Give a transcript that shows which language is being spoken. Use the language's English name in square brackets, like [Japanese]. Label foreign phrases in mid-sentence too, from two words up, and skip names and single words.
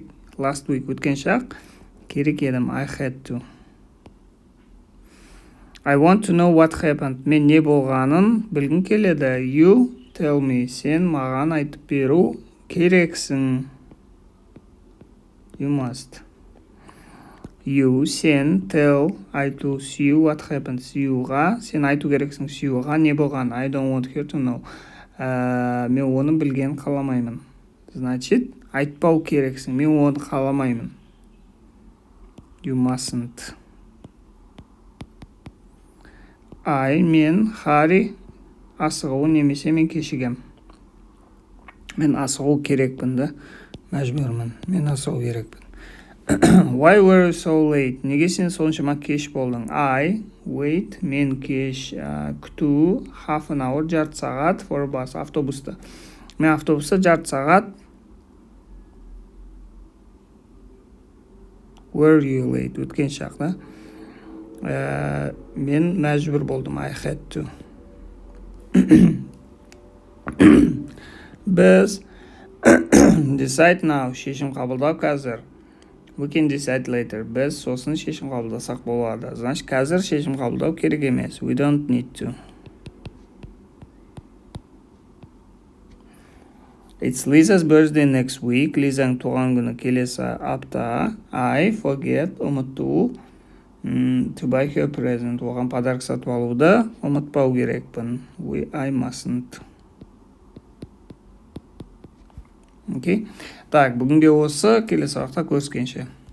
[English] Last week [Kazakh] өткен шақ керек едім. [English] I had to. I want to know what happened. [Kazakh] Мен не болғанын білгім келеді. [English] You tell me. [Kazakh] Сен маған айтып беру керексің. [English] You must. You, сен, tell, айту, Sue, what happened? [Kazakh] Sueға, сен айту керексің. Sueға не болған? [English] I don't want her to know. [Kazakh] Мен оны білген қаламаймын. Значит, айтпау керексің. Мен оны қаламаймын. [English] You mustn't. [Kazakh] Мен, Харри, асығу немесе мен кешігем. Мен асығу керекпін да. Мәжбүрмін. Мен асығу керекпін. [English] Why were you so late? [Kazakh] Неге сен соншама кеш болдың? [English] I wait, [Kazakh] мен кеш, күту, [English] half an hour, [Kazakh] жарты сағат, [English] for bus, [Kazakh] автобуста. Мен автобуста жарты сағат. [English] Were you late? [Kazakh] Өткен шақ, да? Мен мәжбүр болдым. [English] I had to. Біз decide now, [Kazakh] шешім қабылдау қазір. [English] We can decide later. [Kazakh] Біз сосын шешім қабылдасақ болады. Значит, қазір шешім қабылдау керек емес. [English] We don't need to. It's Lisa's birthday next week. [Kazakh] Лизаның туған күні келесі апта. [English] I forget, ұмыту, to buy her present. [Kazakh] Оған подарок сатып алуды ұмытпау керекпін. [English] I mustn't. Окей? [Kazakh] Так, бүгінге осы, келесі уақытта көріскенше.